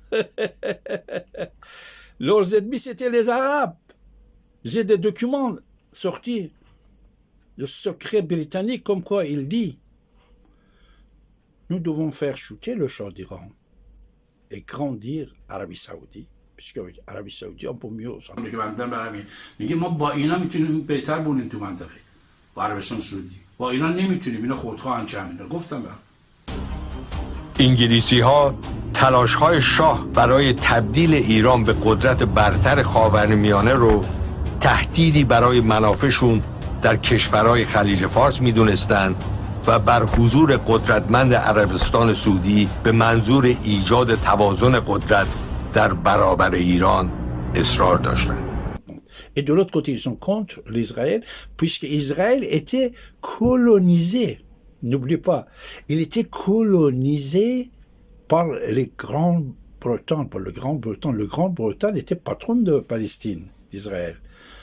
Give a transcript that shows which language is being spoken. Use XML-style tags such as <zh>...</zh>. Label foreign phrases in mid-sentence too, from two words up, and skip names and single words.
<fr>Leurs ennemis, c'était les Arabes. J'ai des documents sortis de secret britannique comme quoi il dit nous devons faire chuter le Shah d'Iran et grandir Arabie Saoudite, puisque avec Arabie Saoudite on peut mieux s'en</fr> <fa>میگه ما با اینا میتونیم بهتر بونیم تو منطقه با عربستان سعودی با اینا نمیتونیم اینا خودخواهن چه گفتم انگلیسی ها تلاش های شاه برای تبدیل ایران به قدرت برتر خاورمیانه رو تهدیدی برای منافعشون در کشورهای خلیج فارس میدونستند و بر حضور قدرتمند عربستان سعودی به منظور ایجاد توازن قدرت در برابر ایران اصرار داشتند.</fa> <fr>Et de l'autre côté, ils sont contre l'Israël, puisque Israël était colonisé. N'oubliez pas, il était colonisé par les Grands-Bretons, par le Grand-Bretagne. Le Grand-Bretagne était patron de Palestine, d'Israël.</fr>